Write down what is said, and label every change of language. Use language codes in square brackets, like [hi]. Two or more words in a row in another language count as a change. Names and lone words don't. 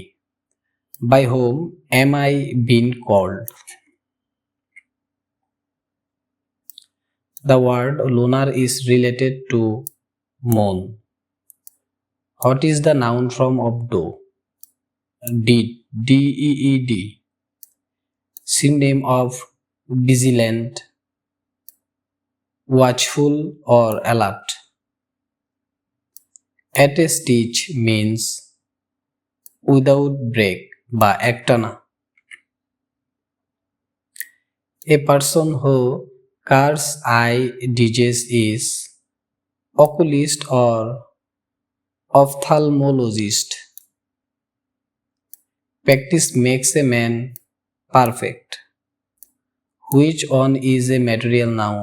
[en] By whom am I being called? The word lunar is related to moon. What is the noun form of do? Deed. D-E-E-D. Synonym of vigilant, watchful or alert. At a stitch means without break [bn] বা একটানা। [en] A person who car's eye disease is oculist or ophthalmologist. Practice makes a man perfect. Which one is a material noun?